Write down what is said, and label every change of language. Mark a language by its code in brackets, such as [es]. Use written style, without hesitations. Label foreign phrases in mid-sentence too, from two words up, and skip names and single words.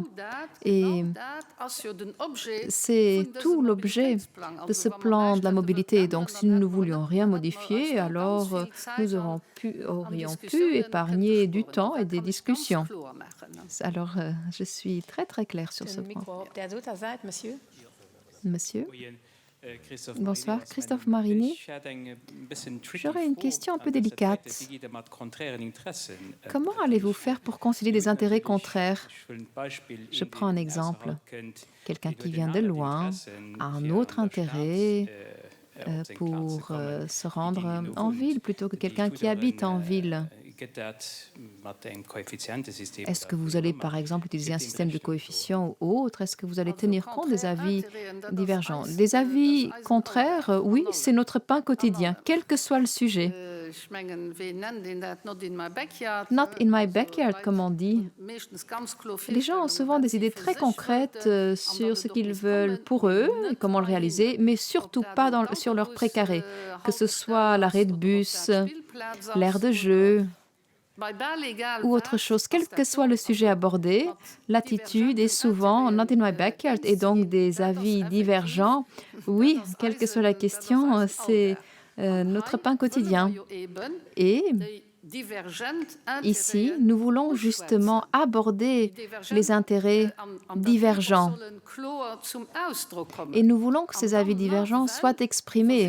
[fr] Et c'est tout l'objet de ce plan de la mobilité. Donc, si nous ne voulions rien modifier, alors nous aurions pu épargner du temps et des discussions. Alors, je suis très, très claire sur ce Een point. [nl] micro op der Zuterzijde, [fr] monsieur. Monsieur, bonsoir, Christophe Marini. J'aurais une question un peu délicate. Comment allez-vous faire pour concilier des intérêts contraires? Je prends un exemple. Quelqu'un qui vient de loin a un autre intérêt pour se rendre en ville plutôt que quelqu'un qui habite en ville. Est-ce que vous allez, par exemple, utiliser un système de coefficients ou autre? Est-ce que vous allez tenir compte des avis divergents? Des avis contraires, oui, c'est notre pain quotidien, quel que soit le sujet. [en] Not in my backyard, [fr] comme on dit. Les gens ont souvent des idées très concrètes sur ce qu'ils veulent pour eux et comment le réaliser, mais surtout pas sur leur précaré, que ce soit l'arrêt de bus, l'aire de jeu ou autre chose. Quel que soit le sujet abordé, l'attitude est souvent [en] not in my backyard [fr] et donc des avis divergents. Oui, quelle que soit la question, c'est notre pain quotidien. Et ici, nous voulons justement aborder les intérêts divergents. Et nous voulons que ces avis divergents soient exprimés.